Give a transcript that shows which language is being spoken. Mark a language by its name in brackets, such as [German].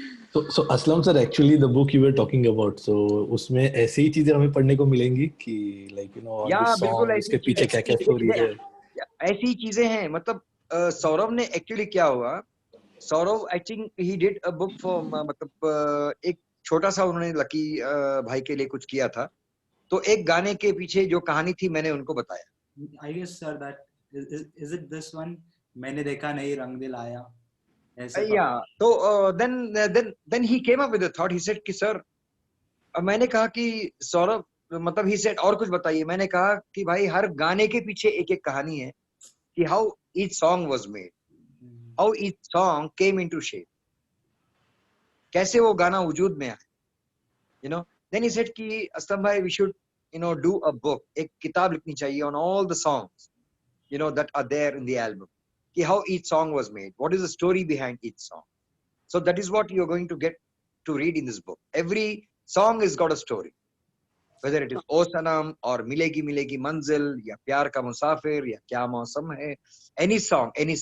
[English] So Aslam sir, actually the book you were talking about, so [Hindi] उसमें ऐसी ही चीजें हमें पढ़ने को मिलेंगी कि [English] like you know all the [Hindi] Yeah, बिल्कुल [English] song [Hindi] ऐसी इसके पीछे क्या क्या चीजें stories है. ऐसी चीजें हैं. मतलब सौरभ ने एक्चुअली क्या हुआ, Saurabh [English] I think he did a book for, [Hindi] मतलब एक छोटा सा उन्होंने लकी भाई के लिए कुछ किया था. तो एक गाने के पीछे जो कहानी थी मैंने उनको बताया. [English] I guess sir that is it this one? [Hindi] मैंने देखा नहीं रंग दिल आया. ऐसे [English] Yeah. [Hindi] तो [English] then he came up with a thought. He said [Hindi] कि सर, मैंने कहा कि सौरभ, मतलब [English] he said [Hindi] और कुछ बताइए. मैंने कहा कि भाई हर गाने के पीछे एक एक कहानी है कि [English] how each song was made, how each song came into shape, [Hindi] कैसे वो गाना वजूद में आया, [English] you know. Then he said कि असलम भाई we should do a book, [Hindi] एक किताब लिखनी चाहिए [English] on all the songs that are there in the album, कि how each song was made, what is the story behind each song. So that is what you're going to get to read in this book. Every song has got a story, whether it is O Sanam or मिलेगी मंजिल या प्यार का मुसाफिर या क्या मौसम है, any song.